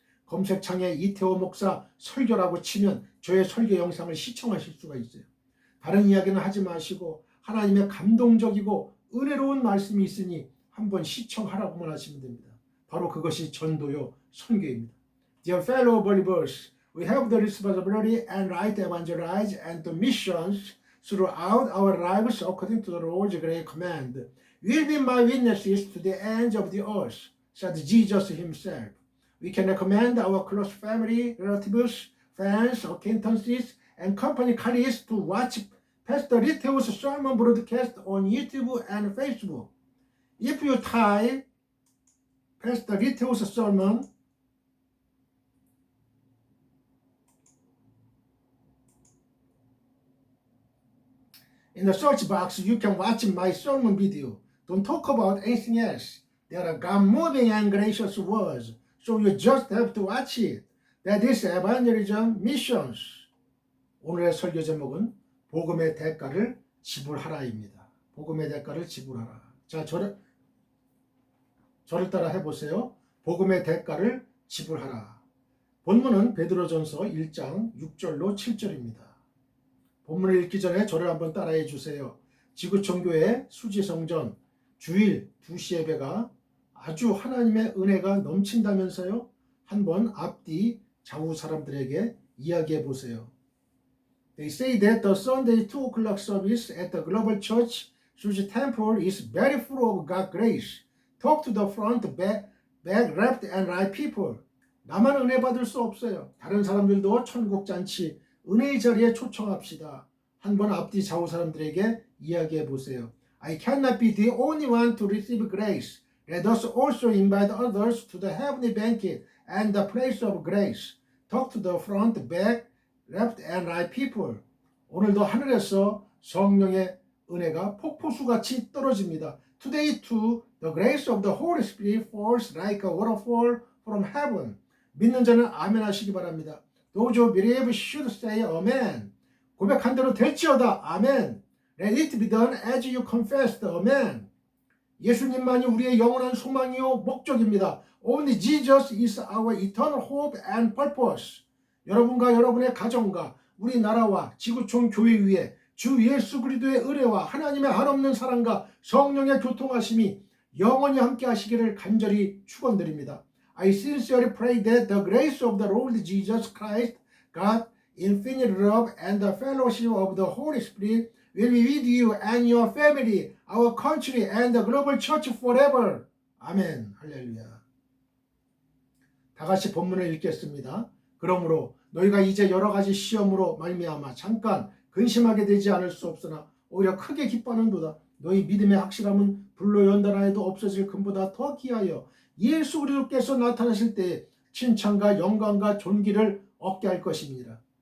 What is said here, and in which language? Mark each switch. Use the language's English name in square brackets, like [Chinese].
[Korean] 검색창에 이태호 목사 설교라고 치면 저의 설교 영상을 시청하실 수가 있어요. 다른 이야기는 하지 마시고 하나님의 감동적이고 은혜로운 말씀이 있으니 한번 시청하라고만 하시면 됩니다. 바로 그것이 전도요 선교입니다. [English] Dear fellow believers, we have the responsibility and right to evangelize and to missions throughout our lives according to the Lord's great command. Will be my witnesses to the ends of the earth, said Jesus himself. We can recommend our close family, relatives, friends, acquaintances, and company colleagues to watch Pastor Littlew's sermon broadcast on YouTube and Facebook. If you type Pastor Littlew's sermon in the search box, you can watch my sermon video. Don't talk about anything else. There are God-moving and gracious words, so you just have to watch it. That is evangelism missions. [Korean] 오늘의 설교 제목은 복음의 대가를 지불하라입니다. 복음의 대가를 지불하라. 자, 저를 따라 해보세요. 복음의 대가를 지불하라. 본문은 베드로전서 1장 6절로 7절입니다. 본문을 읽기 전에 저를 한번 따라해 주세요. 지구촌교회 수지성전 주일 2시 예배가 아주 하나님의 은혜가 넘친다면서요? 한번 앞뒤 좌우 사람들에게 이야기해 보세요. [English] They say that the Sunday 2 o'clock service at the Global Church Suji Temple is very full of God's grace. Talk to the front, back, left and right people. [Korean] 나만 은혜 받을 수 없어요. 다른 사람들도 천국 잔치 은혜의 자리에 초청합시다. 한번 앞뒤 좌우 사람들에게 이야기해 보세요. [English] I cannot be the only one to receive grace. Let us also invite others to the heavenly banquet and the place of grace. Talk to the front, back, left and right people. [Korean] 오늘도 하늘에서 성령의 은혜가 폭포수같이 떨어집니다. [English] Today too, the grace of the Holy Spirit falls like a waterfall from heaven. [Korean] 믿는 자는 아멘 하시기 바랍니다. [English] Those who believe should say amen. [Korean] 고백한 대로 될지어다. 아멘. [English] Let it be done as you confessed. [Korean] 아멘. 예수님만이 우리의 영원한 소망이요 목적입니다. [English] Only Jesus is our eternal hope and purpose. [Korean] 여러분과 여러분의 가정과 우리나라와 지구촌 교회 위에 주 예수 그리스도의 은혜와 하나님의 한없는 사랑과 성령의 교통하심이 영원히 함께 하시기를 간절히 축원드립니다. [English] I sincerely pray that the grace of the Lord Jesus Christ, God, infinite love and the fellowship of the Holy Spirit will be with you and your family, our country and the global church forever. [Korean] 아멘. 할렐루야. 다 같이 본문을 읽겠습니다. 그러므로 너희가 이제 여러 가지 시험으로 말미암아 잠깐 근심하게 되지 않을 수 없으나 오히려 크게 기뻐하는도다. 너희 믿음의 확실함은 불로 연단하여도 없어질 금보다 더 귀하여 예수 그리스도께서 나타나실 때에 칭찬과 영광과 존귀를 얻게 할 것입니다.